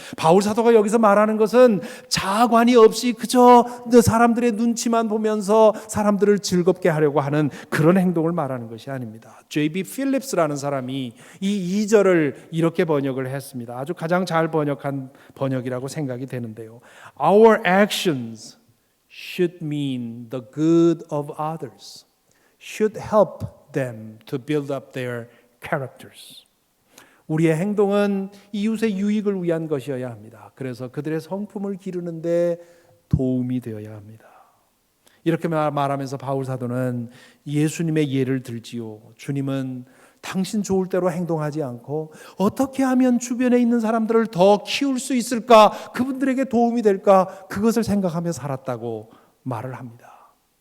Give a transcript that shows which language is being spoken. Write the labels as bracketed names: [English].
[Korean] 바울 사도가 여기서 말하는 것은 자아관이 없이 그저 사람들의 눈치만 보면서 사람들을 즐겁게 하려고 하는 그런 행동을 말하는 것이 아닙니다. J.B. 필립스라는 사람이 이 2절을 이렇게 번역을 했습니다. 아주 가장 잘 번역한 번역이라고 생각이 되는데요. [English] Our actions should mean the good of others, should help them to build up their characters. [Korean] 우리의 행동은 이웃의 유익을 위한 것이어야 합니다. 그래서 그들의 성품을 기르는데 도움이 되어야 합니다. 이렇게 말하면서 바울 사도는 예수님의 예를 들지요. 주님은 당신 좋을 대로 행동하지 않고 어떻게 하면 주변에 있는 사람들을 더 키울 수 있을까, 그분들에게 도움이 될까, 그것을 생각하며 살았다고 말을 합니다.